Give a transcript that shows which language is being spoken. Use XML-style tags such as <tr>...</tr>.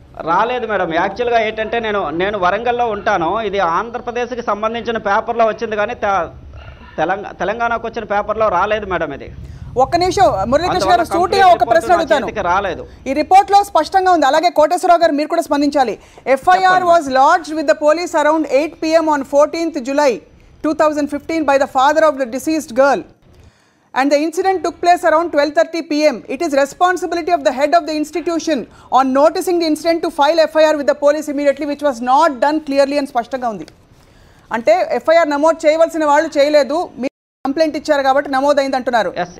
<te>రాలేదు మేడం. యాక్చువల్గా ఏంటంటే నేను వరంగల్లో ఉంటాను. ఇది ఆంధ్రప్రదేశ్కి సంబంధించిన పేపర్లో వచ్చింది, కానీ తెలంగాణకు వచ్చిన పేపర్లో రాలేదు మేడం. ఇది ఒక్క నిమిషం మురళీకృష్ణ గారు, సూటిగా ఒక ప్రశ్న అడుగుతాను. రాలేదు. ఈ రిపోర్ట్ లో స్పష్టంగా ఉంది. అలాగే కోటేశ్వరరావు గారు మీరు కూడా స్పందించాలి.</te> <en>FIR was lodged with the police around 8 PM on 14th July 2015 by the father of the deceased girl, and the incident took place around 12:30 PM. It is responsibility of the head of the institution on noticing the incident to file FIR with the police immediately, which was not done clearly and</en> <te>స్పష్టంగా ఉంది. అంటే FIR నమోదు చేయవలసిన వాళ్ళు చేయలేదు, మీరు complaint ఇచ్చారు కాబట్టి నమోదైంది అంటున్నారు.</te>